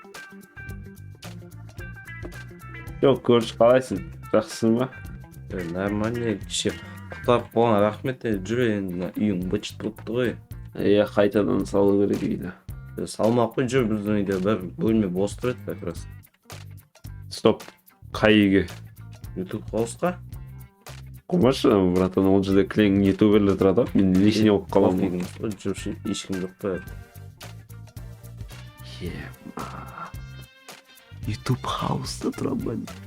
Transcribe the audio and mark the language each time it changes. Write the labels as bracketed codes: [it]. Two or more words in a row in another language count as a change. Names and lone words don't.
[kk] Жоқ, көріш қалайсың? Жақсысың ба? Нормально, кеше құтарып болған рахмет, жүре енді үйің бычыт болыпты ғой. Қайтадан салу керек үйді. Салмақ қой, жүр біздің үйде бір бөлме бос тұрады [ru] как раз. [kk] Стоп, қай үйге? YouTube хаусқа? Қоймашы, братан, ол жерде кілең ютуберлер тұрады, мен лишний болып қаламын. Жүрші, ешкім жоқ қой. YouTube хауста тұрам ба?